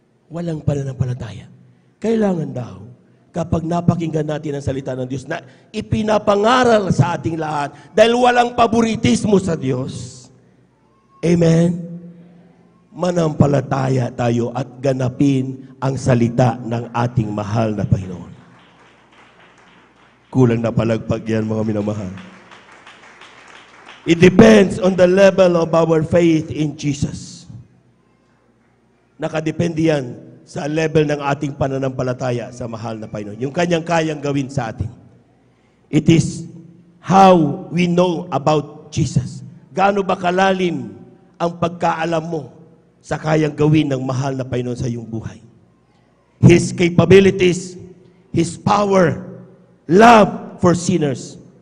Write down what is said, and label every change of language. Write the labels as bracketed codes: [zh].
[tl] Walang pananampalataya. Kailangan daw, kapag napakinggan natin ang salita ng Diyos na ipinapangaral sa ating lahat dahil walang paboritismo sa Diyos. Amen? Manampalataya tayo at ganapin ang salita ng ating mahal na Panginoon. Kulang na palagpag yan, mga minamahal. [en] It depends on the level of our faith in Jesus. [tl] Nakadepende yan sa level ng ating pananampalataya sa mahal na Panginoon. Yung kanyang kayang gawin sa atin. [en] It is how we know about Jesus. [tl] Gaano ba kalalim ang pagkaalam mo sa kayang gawin ng mahal na Panginoon sa iyong buhay? [en] His capabilities, His power, love for sinners.